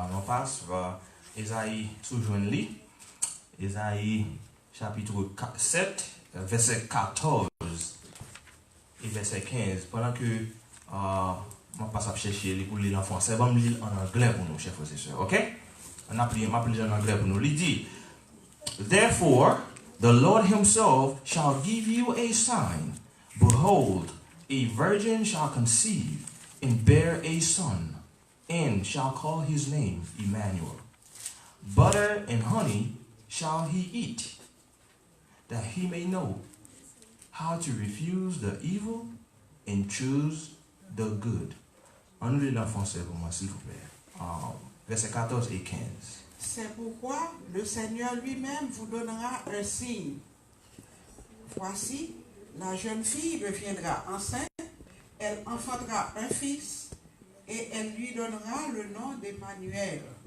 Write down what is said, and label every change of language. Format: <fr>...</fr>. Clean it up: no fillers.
<fr>On passe vers Ésaïe sous-joint-li. Ésaïe chapitre 7, verset 14 et verset 15. Pendant que je passe à chercher pour lire en français, je vais lire en anglais pour nous, chers frères et sœurs. Ok? On a pris en anglais pour nous. Il dit,</fr> <en>Therefore, the Lord himself shall give you a sign. Behold, a virgin shall conceive and bear a son, and shall call his name Emmanuel. Butter and honey shall he eat, that he may know how to refuse the evil and choose the good.</en> <fr>On lit en français pour moi, s'il vous plaît. Verset 14 et 15. C'est pourquoi le Seigneur lui-même vous donnera un signe. Voici, la jeune fille deviendra enceinte, elle enfantera un fils, et elle lui donnera le nom d'Emmanuel.</fr>